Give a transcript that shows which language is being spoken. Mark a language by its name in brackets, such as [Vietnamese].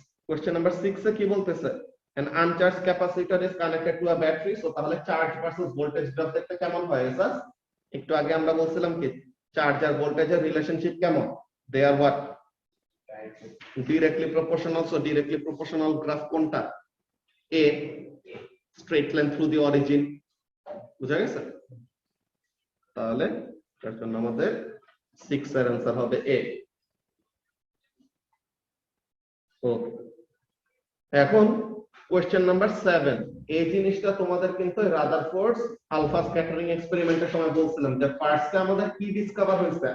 [Bangla] Question number 6 এ কি বলতেছে, [English] an uncharged capacitor is connected to a battery। [Bangla] So তাহলে charge versus voltage graph দেখতে কেমন হয় এসাস? একটু আগে আমরা বলছিলাম কি চার্জ আর ভোল্টেজের রিলেশনশিপ কেমন, দে আর what, directly proportional। [English] so directly proportional [Bangla] graph কোনটা, [English] a straight line through the origin। [Bangla] বুঝা গেছে? তাহলে তার জন্য আমাদের 6 এর आंसर হবে a। ওকে, এখন কোশ্চেন নাম্বার 7। এই জিনিসটা তোমাদের কিন্তু রাদারফোর্ডস আলফা স্ক্যাটারিং এক্সপেরিমেন্টের সময় বলছিলাম যে ফার্স্টে আমাদের কি ডিসকভার হয়েছে।